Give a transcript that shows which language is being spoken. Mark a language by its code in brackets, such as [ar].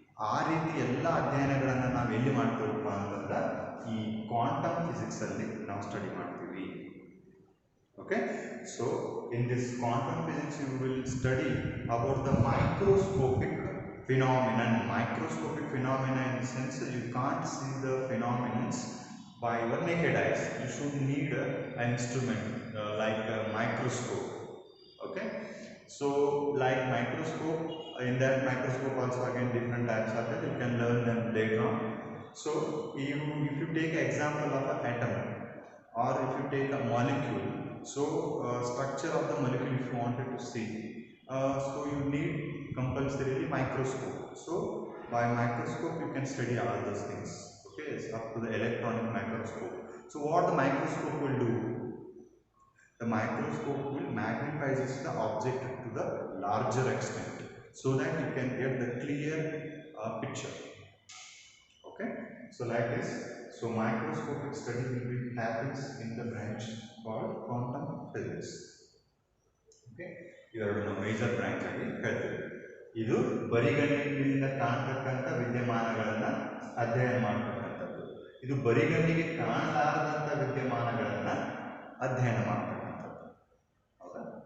[kn] ಆ ರೀತಿ ಎಲ್ಲ ಅಧ್ಯಯನಗಳನ್ನು ನಾವು ಎಲ್ಲಿ ಮಾಡ್ತೀವಪ್ಪ ಅಂತಂದ್ರೆ ಈ ಕ್ವಾಂಟಮ್ ಫಿಸಿಕ್ಸ್ ಅಲ್ಲಿ ನಾವು ಸ್ಟಡಿ ಮಾಡ್ತೀವಿ. [en] Okay, so in this quantum physics you will study about the microscopic phenomenon. Microscopic phenomena in the sense you can't see the phenomenons by your naked eyes. You should need an instrument like a microscope. Okay, so like microscope, in that microscope also again different types are there, you can learn them later on. So if you take an example of an atom or if you take a molecule, so structure of the molecule if you wanted to see, so you need compulsorily microscope. So by microscope you can study all those things. Okay, it's up to the electronic microscope. So what the microscope will do, the microscope will magnify the object to the larger extent so that you can get the clear picture. Okay, so like this, so microscopic study will be happens in the branch called quantum physics. [kn] Okay, ಇವೆರಡು ನಾವು major branch ಆಗಿ ಹೇಳ್ತೀವಿ. ಇದು ಬರಿಗಣ್ಣಿನಿಂದ ಕಾಣ್ತಕ್ಕಂಥ ವಿದ್ಯಮಾನಗಳನ್ನು ಅಧ್ಯಯನ ಮಾಡ್ತಕ್ಕಂಥದ್ದು, ಇದು ಬರಿಗಣ್ಣಿಗೆ ಕಾಣಲಾರದಂಥ ವಿದ್ಯಮಾನಗಳನ್ನು ಅಧ್ಯಯನ ಮಾಡ್ತಕ್ಕಂಥದ್ದು, ಹೌದಾ.